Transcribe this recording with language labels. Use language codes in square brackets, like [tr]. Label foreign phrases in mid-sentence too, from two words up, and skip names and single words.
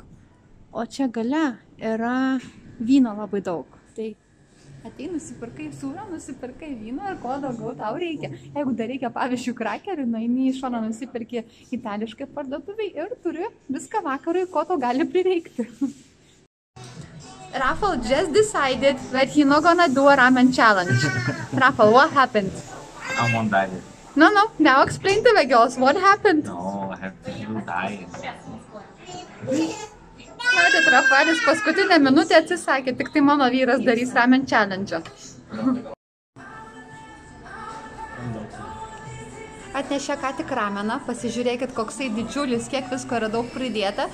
[lt] O čia gale yra vyno labai daug. Tai atei, nusipirkai sūrio, nusipirkai vyno ir ko daugiau tau reikia. Jeigu dar reikia, pavyzdžiui, krakerių, nueini į šoną, nusipirki itališkai parduotuviai ir turi viską vakarui, ko to gali prireikti. [en] Rafal just decided that he's not gonna do a ramen challenge. Rafal, what happened? I'm on diet. No, now explain to the girls what happened. No, I have to do diet. [lt] Matėt, Rafaelis paskutinę minutę atsisakė, tik tai mano vyras darys [en] ramen challenge. [lt] Atnešė ką tik rameną, pasižiūrėkit, koksai didžiulis, kiek visko yra daug pridėta.